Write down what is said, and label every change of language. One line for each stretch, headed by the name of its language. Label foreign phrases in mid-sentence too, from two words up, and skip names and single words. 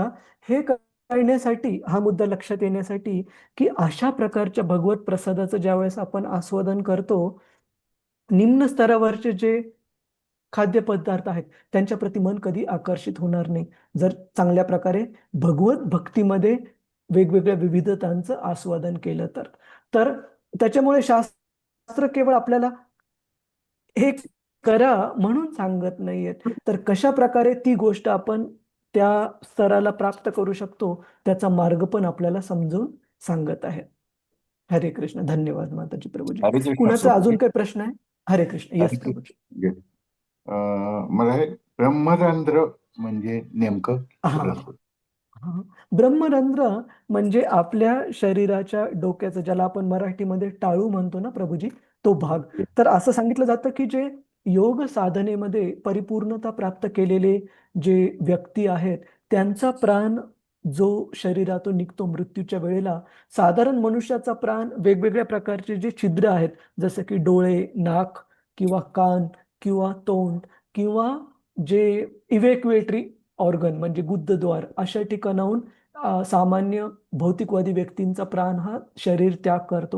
Marathi: हे कळण्यासाठी, हा मुद्दा लक्षात येण्यासाठी की अशा प्रकारच्या भगवत प्रसादाचं ज्यावेळेस आपण आस्वादन करतो, निम्न स्तरावरचे जे खाद्यपदार्थ आहेत त्यांच्या प्रती मन कधी आकर्षित होणार नाही, जर चांगल्या प्रकारे भगवत भक्तीमध्ये वेगवेगळ्या विविधतांचं आस्वादन केलं तर. तर त्याच्यामुळे शास्त्र केवळ आपल्याला हे करा म्हणून सांगत नाहीयेत, तर कशा प्रकारे ती गोष्ट आपण त्या स्तराला प्राप्त करू शकतो त्याचा मार्ग पण आपल्याला समजून सांगत आहे. हरे कृष्ण. धन्यवाद माताजी प्रभूजी. हरे कृष्ण कुणाचा अजून प्रभूजी. काही प्रश्न आहे? हरे कृष्ण. हरे येस प्रभूजी. कृष्ण. मला हे ब्रह्मरंध्र म्हणजे नेमकं हा थोडंसं. हा. ब्रह्मरंध्र म्हणजे आपल्या शरीराच्या डोक्याचं, ज्याला आपण मराठीमध्ये टाळू म्हणतो ना प्रभूजी, तो भाग. तर असं सांगितलं जातं की जे योग साधनेमध्ये परिपूर्णता प्राप्त केलेले जे व्यक्ती आहेत त्यांचा प्राण जो शरीरातून निघतो मृत्यूच्या वेळेला, साधारण मनुष्याचा प्राण वेगवेगळ्या प्रकारचे जे छिद्र आहेत, जसं की डोळे, नाक किंवा कान किंवा तोंड किंवा जे
English: evacuatory organ
Marathi: म्हणजे गुदद्वार, अशा ठिकाणाहून सामान्य भौतिकवादी व्यक्तींचा प्राण हा शरीर त्याग करतो.